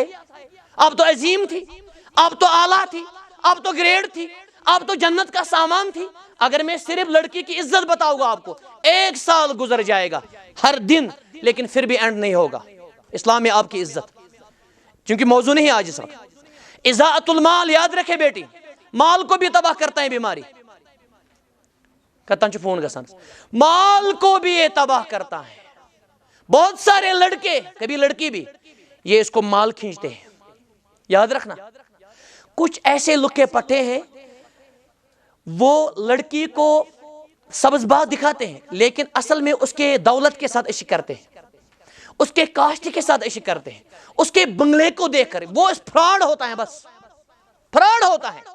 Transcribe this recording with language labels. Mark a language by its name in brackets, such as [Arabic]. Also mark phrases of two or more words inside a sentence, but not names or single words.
[Urdu] آپ تو عظیم تھی، آپ تو اعلیٰ تھی، آپ تو گریڈ تھی، آپ تو جنت کا سامان تھی. اگر میں صرف لڑکی کی عزت بتاؤں گا آپ کو، 1 سال گزر جائے گا ہر دن، لیکن پھر بھی اینڈ نہیں ہوگا اسلام میں آپ کی عزت. چونکہ موضوع نہیں آج اس وقت. [Arabic] اضاعت المال، [Urdu] یاد رکھے بیٹی، مال کو بھی تباہ کرتا ہے بیماری. [Kashmiri] کتن فون گسان، [Urdu] مال کو بھی یہ تباہ کرتا ہے. بہت سارے لڑکے، کبھی لڑکی بھی، یہ اس کو مال کھینچتے ہیں. یاد رکھنا، کچھ ایسے لکے پٹے ہیں، وہ لڑکی کو سبز بات دکھاتے ہیں، لیکن اصل میں اس کے دولت کے ساتھ عشق کرتے ہیں، اس کے کاشت کے ساتھ عشق کرتے ہیں، اس کے بنگلے کو دیکھ کر وہ فراڈ ہوتا ہے، بس فراڈ ہوتا ہے.